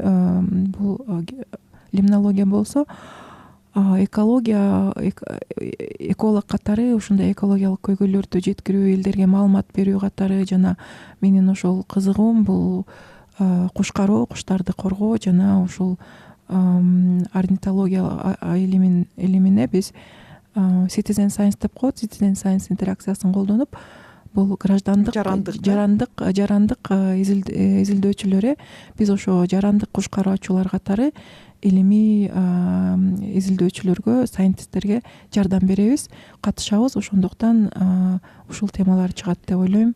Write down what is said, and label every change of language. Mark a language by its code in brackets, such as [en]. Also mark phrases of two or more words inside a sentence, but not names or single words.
[ky] Бул лимнология болсо, экология, эколог катары ушундай экологиялык көйгөйлөрдү жеткирүү, элдерге маалымат берүү катары, жана менин ошол кызыгуум бул куштарды коргоо жана ушул орнитология илимине биз [en] citizen science [ky] деп коет. [en] Citizen science [ky] интеракциясын колдонуп, бул жарандык изилдөөчүлөр, биз ошо жарандык куш кароочулар катары илимий изилдөөчүлөргө, сайентисттерге жардам беребиз, катышабыз. Ошондуктан ушул темалар чыгат деп ойлойм.